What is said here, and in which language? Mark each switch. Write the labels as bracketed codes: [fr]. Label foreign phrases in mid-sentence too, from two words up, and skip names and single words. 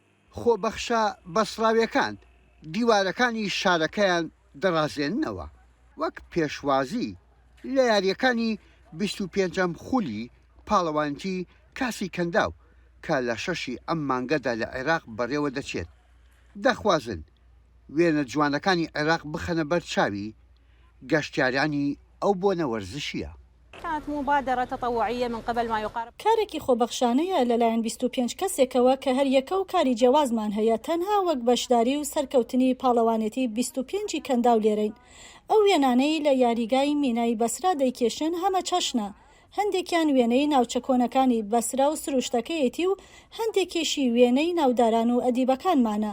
[ckb] خۆبەخشە بەسراویەکان دیوارەکانی شارەکەیان دەڕازێننەوە وەک پێشوازی لە یاریەکانی 25ەم خولی پاڵەوانیی کاسی کەنداو کە لە 6 ئەم مانگەدا لە عێراق بەڕێوە دەچێت. دەخوازن وێنە جوانەکانی عێراق بخەنە بەر چاوی گەشتیارانی ئەو بۆنە وەرزشیە. [ar] كانت مبادرة تطوعية من قبل ما يقارب [ckb] کارێکی خۆبەخشانەیە لەلایەن 25 کەسێکەوە کە هەر یەکە و کاری جیاوازمان هەیە تەنها وەک بەشداری و سەرکەوتنی پاڵەوانێتی 25 کەنداو لێرەین. ئەو وێنانەی لە یاریگای مینای بەسرا دەیکێشن هەمە چەشنە. هەندێکیان وێنەی ناوچە کۆنەکانی بەسرا و سروشتەکەیەتی و هەندێکیشی وێنەی ناوداران و ئەدیبەکانمانە.